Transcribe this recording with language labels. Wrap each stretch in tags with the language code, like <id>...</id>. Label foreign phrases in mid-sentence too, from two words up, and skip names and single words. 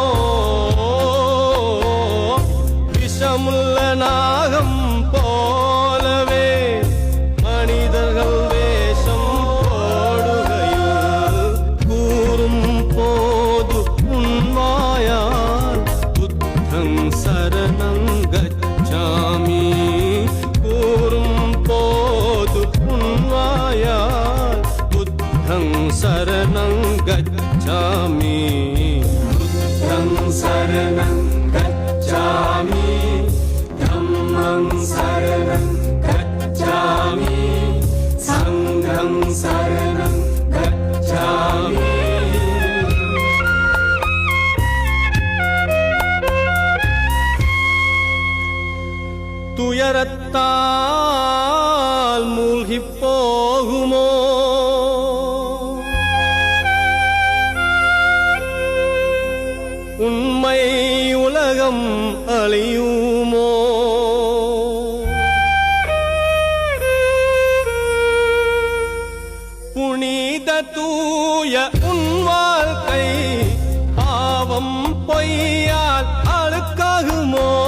<ta>விஷமுள்ள நாகம் போலவே மனிதர்கள் வேஷம் போடுகையில் கூறும் போது உன்வாயால்</ta> <pi>புத்தங் சரணம் கச்சாமி</pi> <ta>கூறும் போது உன்வாயால் புத்தங்</ta> <pi>சரணம் गच्छामि बुद्धं शरणं गच्छामि धम्मं शरणं गच्छामि संघं शरणं गच्छामि</pi> <ta>துயரத்தால் மூழ்கிப் போகுமோ உண்மை உலகம் அழியுமோ புனித தூய உன் வாழ்க்கை பாவம் பொய்யால் அழுக்காகுமோ</ta>